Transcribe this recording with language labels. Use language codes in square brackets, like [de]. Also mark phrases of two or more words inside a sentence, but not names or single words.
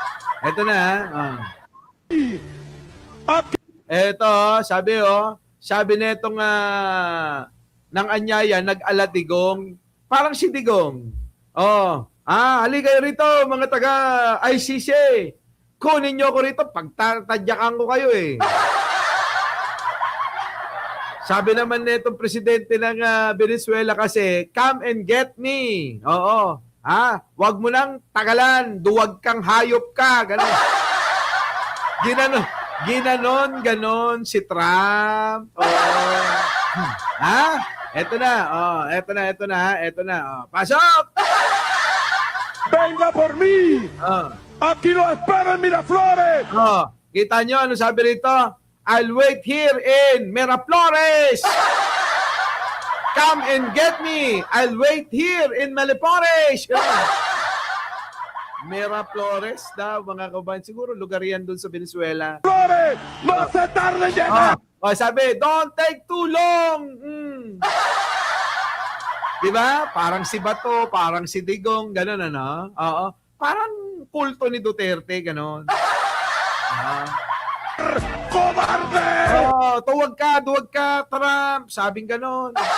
[tl] Ito, sabi netong ng anyaya, nag-aladigong, parang si Digong. Halika rito, mga taga ICC. Kunin nyo ko rito, pagtatadyakan ko kayo Sabi naman netong presidente ng Venezuela kasi, [en] come and get me. [tl] Wag mo nang tagalan, duwag kang hayop ka. Ginanon si Trump. Eto na. Pasok! [es] Venga por mí! Aquí lo espero en Miraflores! [tl] Kita nyo, ano sabi rito? [en] I'll wait here in Miraflores! Come and get me! I'll wait here in Malipores! [tl] Miraflores daw, mga kabayan. Siguro lugar yan dun sa Venezuela. [es] Flores! No se tarde en llegar! [tl] Sabi, [en] don't take too long! [tl] Diba? Parang si Bato, parang si Digong, gano'n Parang kulto ni Duterte, gano'n. [es] ¡Cobarde! [tl] Duwag ka, Trump. Sabing gano'n.